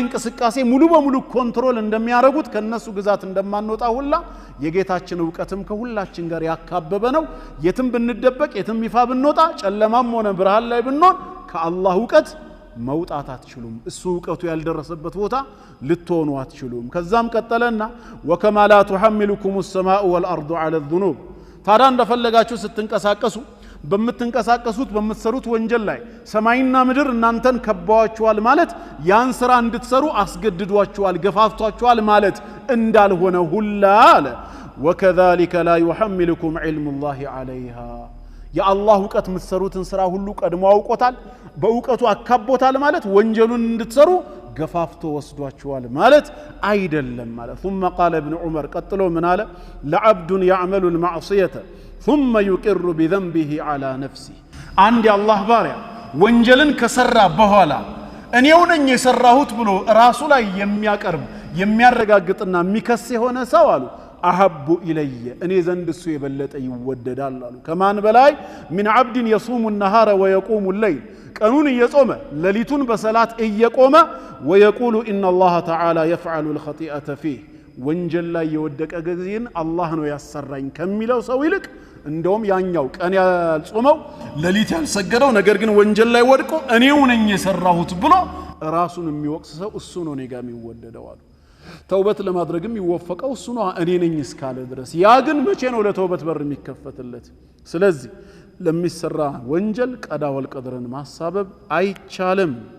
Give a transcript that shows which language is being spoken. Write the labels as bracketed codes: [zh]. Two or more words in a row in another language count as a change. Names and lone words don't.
[am] እንቅስቃሴ ሙሉ በሙሉ ኮንትሮል እንደሚያደርጉት ከነሱ ግዛት እንደማንወጣ ሁላ የጌታችን ወቀትም ከሁላችን ጋር ያካበበ ነው የትም ብንደበቅ የትም ይፋ ብንወጣ ጨለማም ሆነ ብርሃን ላይ ብንሆን ከአላህ ወቀት መውጣት አትችሉም እሱ ወቀቱ ያልደረሰበት ቦታ ልትሆኑ አትችሉም ከዛም ቀጠለና [ar] وكما لا تحملكم السماء والارض على الذنوب [am] ታዲያ እንደፈለጋችሁ ስትንቀሳቀሱ በመተንቀሳቀሱት በመሰሩት ወንጀል ላይ ሰማይና ምድር እናንተን ከበዋችኋል ማለት ያን ስራ እንድትሰሩ አስገድዷችኋል ገፋፍቷችኋል ማለት እንዳልሆነ ሁላ አለ [ar] وكذلك لا يحملكم علم الله عليها يا الله [am] ወቀት ምትሰሩትን ስራ ሁሉ ቀድሞ አውቆታል በውቀቱ አካቦታል ማለት ወንጀሉን እንድትሰሩ ገፋፍቶ ወስዷችኋል ማለት አይደለም ማለት [ar] ثم قال ابن عمر [am] ቀጥሎ ምን አለ [ar] لعبد يعمل المعصيه ثم يقر بذنبه على نفسه عند الله [am] ባሪያ ወንጀልን ከሰራ በኋላ እኔው ነኝ የሰራሁት ብሎ ራሱ ላይ የሚያቀርብ የሚያረጋግጥና የሚከስ የሆነ ሰው አሉ [ar] أحب إلي [am] እኔ ዘንድ እሱ የበለጠ ይወደዳል አሉ ከማን በላይ [ar] من عبد يصوم النهار ويقوم الليل [am] ቀኑን እየጾመ ሌሊቱን በሰላት እየቆመ [ar] ويقول ان الله تعالى يفعل الخطيئه فيه [am] ወንጀል ላይ የወደቀ ጊዜን አላህ ነው ያሰራኝ ከሚለው ሰው ይልቅ እንደውም ያኛው ቀን ያልጾመው ሌሊት ያልሰገደው ነገር ግን ወንጀል ላይ ወድቆ እኔው ነኝ የሰራሁት ብሎ ራሱን የሚወቅስ ሰው እሱ ነው ነገ የሚወደደው አሉ ተውበት ለማድረግም ይወፈቀው እሱ ነው እኔ ነኝ እስካለ ድረስ ያ ግን መቼ ነው ለተውበት በር የሚከፈትለት ስለዚህ ለሚሰራ ወንጀል [ar] القضاء والقدر [am] ማሳበብ አይቻልም